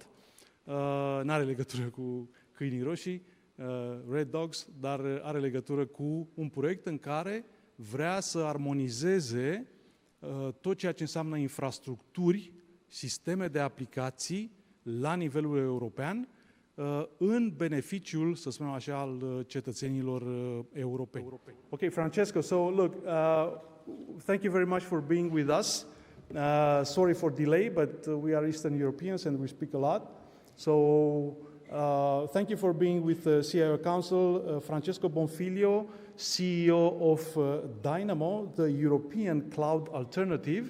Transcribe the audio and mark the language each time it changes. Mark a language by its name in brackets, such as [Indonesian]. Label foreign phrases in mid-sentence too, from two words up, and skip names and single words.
[Romanian] N-are legătură cu câinii roșii, [English] Red Dogs, [Romanian] dar are legătură cu un proiect în care vrea să armonizeze tot ceea ce înseamnă infrastructuri, sisteme de aplicații la nivelul european, în beneficiul, să spunem așa, al cetățenilor europeni. [English] Okay, Francesco, so look, thank you very much for being with us. Sorry for delay, but we are Eastern Europeans and we speak a lot. So thank you for being with the CIO Council, Francesco Bonfiglio, CEO of Dynamo, the European cloud alternative.